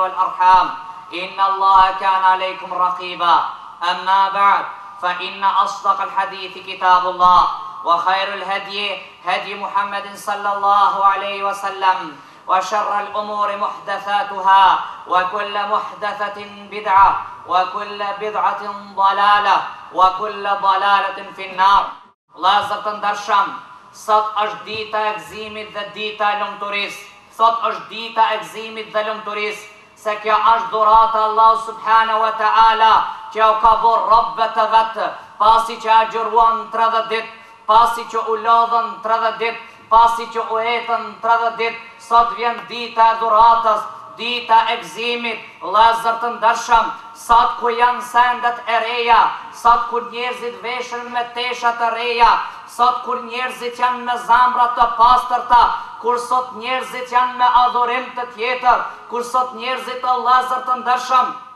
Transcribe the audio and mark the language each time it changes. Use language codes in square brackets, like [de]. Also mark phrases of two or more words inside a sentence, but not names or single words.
[ar] والأرحام إن الله كان عليكم رقيبا أما بعد فإن أصدق الحديث كتاب الله وخير الهدي هدي محمد صلى الله عليه وسلم وشر الأمور محدثاتها وكل محدثة بدعة وكل بدعة ضلالة وكل ضلالة في النار. [sq] Vëllezër të ndershëm, sot është dita e gëzimit dhe dita e lumturisë. Sot është dita e gëzimit dhe lumturisë, se kjo është dhurata Allah [ar] سبحانه وتعالى [sq] që u ka bërë robëve të vetë, pasi që agjëruan 30 ditë, pasi që u lodhën 30 ditë, pasi që u etën 30 ditë, sot vjen dita e dhuratës, dita e gëzimit. Vëllezër të ndershëm, sot ku janë sendet e reja, sot kur njerëzit veshën me tesha të reja, sot kur njerëzit janë me zamra të pastërta, kur sot njerëzit janë me adhurim të tjetër, kur sot njerëzit o vëllezër të ndershëm